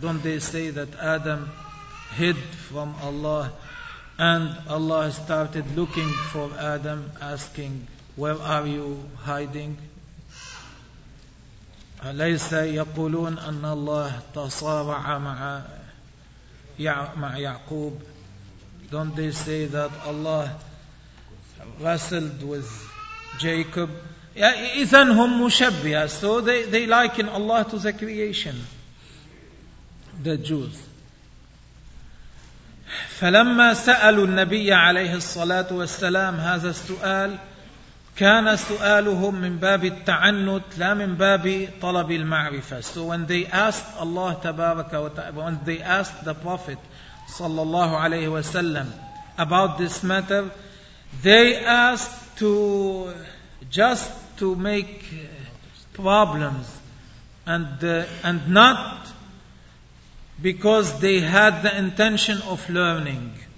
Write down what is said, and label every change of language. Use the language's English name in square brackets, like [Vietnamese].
[English] Don't they say that Adam hid from Allah and Allah started looking for Adam, asking, where are you hiding? [Arabic] أليس يقولون أن الله تصارع مع يعقوب. [English] Don't they say that Allah wrestled with Jacob? [Arabic] إذن هم مشبهة. [English] So they liken Allah to the creation, the Jews. [Arabic] فلما سألوا النبي عليه الصلاة والسلام هذا السؤال كان سؤالهم من باب التعنت لا من باب طلب المعرفة. [English] So when they asked Allah تبارك وتعالى, when they asked the Prophet صلى الله عليه وسلم about this matter, they asked just to make problems and not because they had the intention of learning.